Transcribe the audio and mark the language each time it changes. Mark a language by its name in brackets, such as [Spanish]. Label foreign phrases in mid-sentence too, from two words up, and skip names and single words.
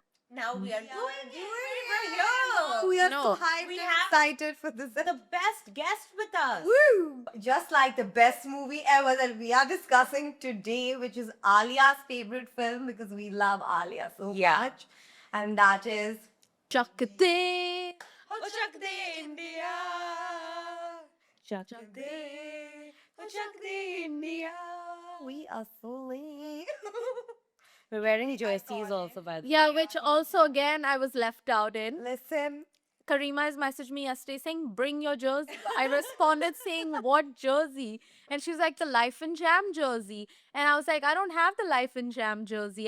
[English] Now we are doing it. We're We here. are No. so hyped We and have excited for this. The best guest with us. Woo! Just like the best movie ever that we are discussing today, which is Alia's favorite film because we love Alia so Yeah. much. And that is Chakde. Oh, Chak De India. Chak De. Oh, Chak De India. We Are So Late. We're wearing jerseys also, by the way. Yeah, which also again I was left out in. Listen, Karima has messaged me yesterday saying, "Bring your jersey." I responded saying, "What jersey?" And she was like, "The Life and Jam jersey." And I was like, "I don't have the Life and Jam jersey."